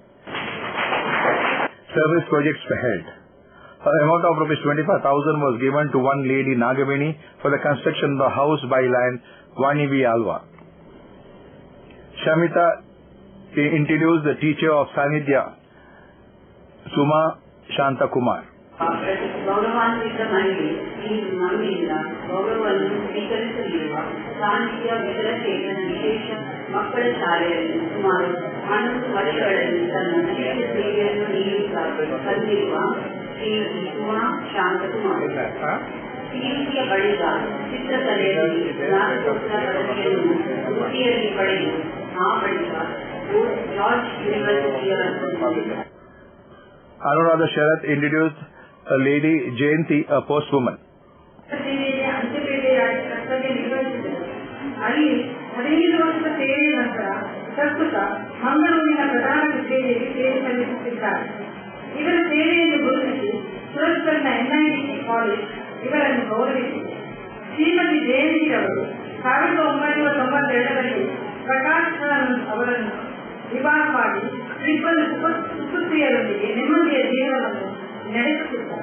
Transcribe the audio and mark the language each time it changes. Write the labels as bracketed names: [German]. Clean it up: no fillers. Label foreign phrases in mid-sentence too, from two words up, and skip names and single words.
[English] Service projects were held. An amount of rupees 25,000 was given to one lady Nagavini for the construction of the house by land Vanivi Alva. Shamita introduced the teacher of Sanidhya, Suma Shanta Kumar. [Kannada] ಗೌರವಾನ್ವಿತ ಮಹಿಳೆ ಈ ಮನೆಯಿಂದ ಗೌರವವನ್ನು ಸ್ವೀಕರಿಸಲಿರುವ ಸಾಹಿತ್ಯ ವಿಕಲಚೇತನ ವಿಶೇಷ ಮಕ್ಕಳ ಶಾಲೆಯಲ್ಲಿ ಸುಮಾರು 11 ವರ್ಷಗಳಲ್ಲಿ ತನ್ನ ವಿಶೇಷ ಸೇವೆಯನ್ನು ನೀಡುತ್ತಾ ಬಂದಿರುವ ಶ್ರೀಮತಿ ಸುಮಾ ಶಾಂತಕುಮಾರ್ ಪಿಯುಸಿಯ ಬಳಿಕ ಚಿತ್ರಕಲೆಯಲ್ಲಿ ಸ್ನಾತಕೋತ್ತರ ಪದವಿಯನ್ನು ವೃತ್ತಿಯಲ್ಲಿ ಪಡೆದು ಆ ಬಳಿಕ ಜಾರ್ಜ್ ಯೂನಿವರ್ಸಿಟಿಯ [English] Anuradha Sharath introduced a lady Jayanti, a postwoman. [Kannada] ಅಲ್ಲಿ 15 ವರ್ಷದ ಸೇವೆಯ ನಂತರ ಪ್ರಸ್ತುತ ಮಂಗಳೂರಿನ ಪ್ರಧಾನ ಕಚೇರಿಯಲ್ಲಿ ಸೇವೆ ಸಲ್ಲಿಸುತ್ತಿದ್ದಾರೆ. ಇವರ ಸೇವೆಯನ್ನು ಗುರುತಿಸಿ ಸುರತ್ಕಲ್ನ NIT ಕಾಲೇಜ್ ಇವರನ್ನು ಗೌರವಿಸಿದೆ. ಶ್ರೀಮತಿ ಜಯಂತಿ ಅವರು 1992ರಲ್ಲಿ ಪ್ರಕಾಶ್ ಅವರನ್ನು ವಿವಾಹ ಮಾಡಿ ಇಬ್ಬರು ಸುಪುತ್ರಿಯರೊಂದಿಗೆ ನೆಮ್ಮದಿಯ ಜೀವನವನ್ನು ನಡೆಸುತ್ತಿದ್ದಾರೆ.